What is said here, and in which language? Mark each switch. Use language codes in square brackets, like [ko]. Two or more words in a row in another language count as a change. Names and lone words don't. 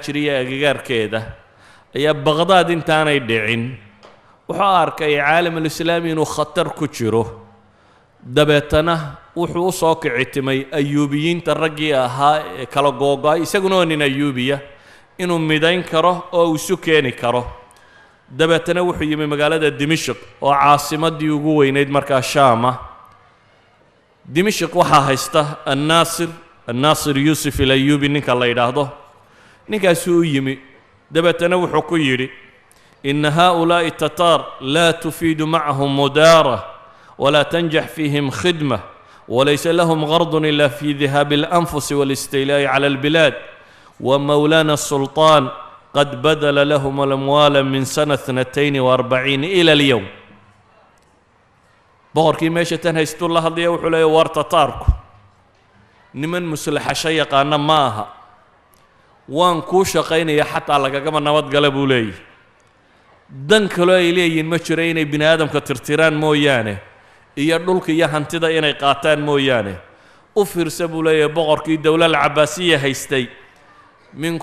[so] jiray agagaarkeeda ayaa Baqdaad intaanay dhicin wuxuu arkay [ar] العالم الإسلامي [so] inuu khatar ku jiro dabeetana wuxuu u soo kicitimay ayuubiyiinta raggii ahaa ee kala googo'ay isaguna waa nin ayuubiya inuu midayn karo oo uu isu keeni karo dabeetana wuxuu yimi magaalada Dimashq oo caasimadii ugu weynayd markaa Shaam ah Dimashq waxaa haysta الناصر يوسف الأيوبي ninka la yidhaahdo ninkaasi u yimi dabeetana wuxuu ku yidhi [ar] إن هؤلاء التتار لا تفيد معهم مدارة ولا تنجح فيهم خدمة وليس لهم غرض إلا في ذهاب الأنفس والاستيلاء على البلاد ومولانا السلطان قد بذل لهم الأموال من سنة 42 إلى اليوم [so] boqorkii meesha tan haysto la hadlaya wuxuu leeyahay war tataarku niman muslaxa shay yaqaana ma aha waan ku shaqaynaya xataa lagagama nabad gala buu leeyahay dan kale ay leeyihiin ma jiro inay bini aadamka tirtiraan mooyaane iyo dhulka iyo hantida inay qaataan mooyaane u fiirsa buu leeyahay boqorkii dowladda Cabbaasiya haystay min